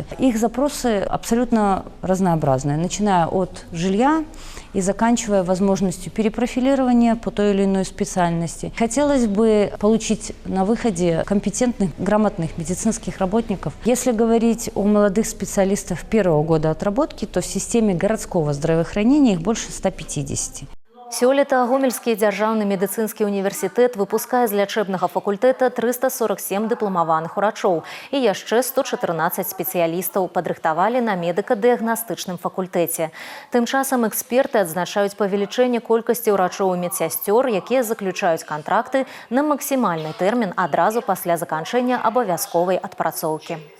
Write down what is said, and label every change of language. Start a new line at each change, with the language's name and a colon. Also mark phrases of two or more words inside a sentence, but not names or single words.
Russian: Их запросы абсолютно разнообразные, начиная от жилья и заканчивая возможностью перепрофилирования по той или иной специальности. Хотелось бы получить на выходе компетентных, грамотных медицинских работников. Если говорить о молодых специалистах первого года отработки, то в системе городского здравоохранения их больше 150.
Belarusian: Сёлета Гомельскі дзяржаўны медыцынскі універсітэт выпускае з лячэбнага факультэта 347 дыпламаваных урачоў і яшчэ 114 спецыялістаў падрыхтавалі на медыка-дыягнастычным факультэце. Тым часам эксперты адзначаюць павелічэнне колькасці ўрачоў і медсясцёр, якія заключаюць кантракты на максімальны тэрмін адразу пасля заканчэння абавязковай адпрацоўкі.